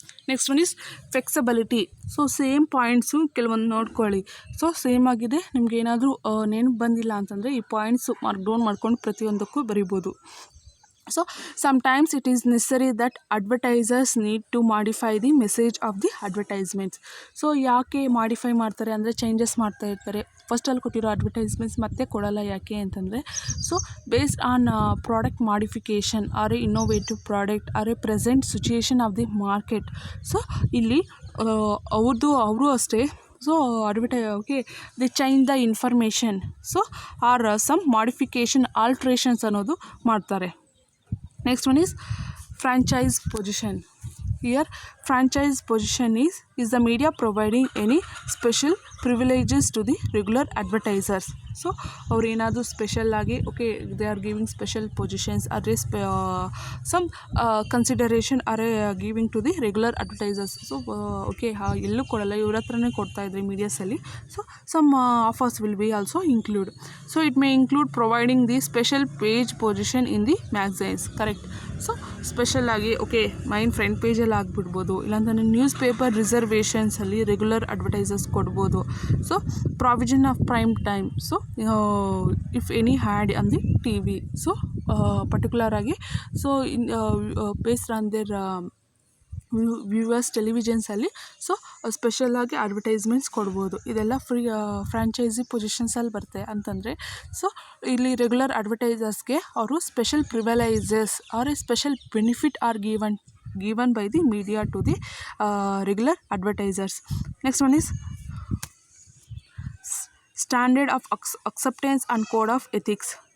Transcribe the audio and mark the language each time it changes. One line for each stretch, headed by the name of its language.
English: Next one is flexibility. So same points
Kannada: ಕೆಲವೊಂದು ನೋಡ್ಕೊಳ್ಳಿ. So same ಆಗಿದೆ, ನಿಮ್ಗೆ ಏನಾದರೂ ನೆನಪು ಬಂದಿಲ್ಲ ಅಂತಂದರೆ ಈ ಪಾಯಿಂಟ್ಸು ಮಾರ್ಕ್ ಡೌನ್ ಮಾಡ್ಕೊಂಡು ಪ್ರತಿಯೊಂದಕ್ಕೂ ಬರಿಬೋದು.
English: So sometimes it is necessary that advertisers need to modify the message of the advertisements.
Kannada: So ಯಾಕೆ ಮಾಡಿಫೈ ಮಾಡ್ತಾರೆ ಅಂದರೆ ಚೇಂಜಸ್ ಮಾಡ್ತಾ ಇರ್ತಾರೆ. ಫಸ್ಟಲ್ಲಿ ಕೊಟ್ಟಿರೋ ಅಡ್ವರ್ಟೈಸ್ಮೆಂಟ್ಸ್ ಮತ್ತೆ ಕೊಡಲ್ಲ. ಯಾಕೆ ಅಂತಂದರೆ
English: So based on product modification or innovative product or present situation of the market. So
Kannada: ಇಲ್ಲಿ ಅವರು ಅಷ್ಟೇ.
English: So the change the information. So are some modification alterations
Kannada: ಅನ್ನೋದು ಮಾಡ್ತಾರೆ.
English: Next one is franchise position. Here franchise position is the media providing any special privileges to the regular advertisers. So
Kannada: ಅವ್ರು ಏನಾದರೂ special ಆಗಿ
English: They are giving special positions ಅದೇ some consideration are giving to the regular advertisers.
Kannada: So ಎಲ್ಲೂ ಕೊಡಲ್ಲ, ಇವ್ರ ಹತ್ರನೇ ಕೊಡ್ತಾಯಿದ್ರಿ ಮೀಡಿಯಾಸಲ್ಲಿ.
English: So some offers will be also include. So it may include providing the special page position in the magazines. Correct.
Kannada: So ಸ್ಪೆಷಲ್ಲಾಗಿ main front ಪೇಜಲ್ಲಿ ಆಗಿಬಿಡ್ಬೋದು, ಇಲ್ಲಾಂತಂದರೆ news paper ರಿಸರ್ವೇಷನ್ಸಲ್ಲಿ regular advertisers ಕೊಡ್ಬೋದು.
English: So provision of prime time. So if any ad on the T V.
Kannada: So particular ಆಗಿ so
English: based on their viewers
Kannada: ಟೆಲಿವಿಷನ್ಸಲ್ಲಿ so ಸ್ಪೆಷಲಾಗಿ advertisements ಕೊಡ್ಬೋದು. ಇದೆಲ್ಲ franchise ಪೊಸಿಷನ್ಸಲ್ಲಿ ಬರುತ್ತೆ ಅಂತಂದರೆ so ಇಲ್ಲಿ regular ಅಡ್ವರ್ಟೈಸರ್ಸ್ಗೆ ಅವರು
English: Special privileges are special benefit are given by the media to the regular advertisers. Next one is standard of acceptance and code of ethics.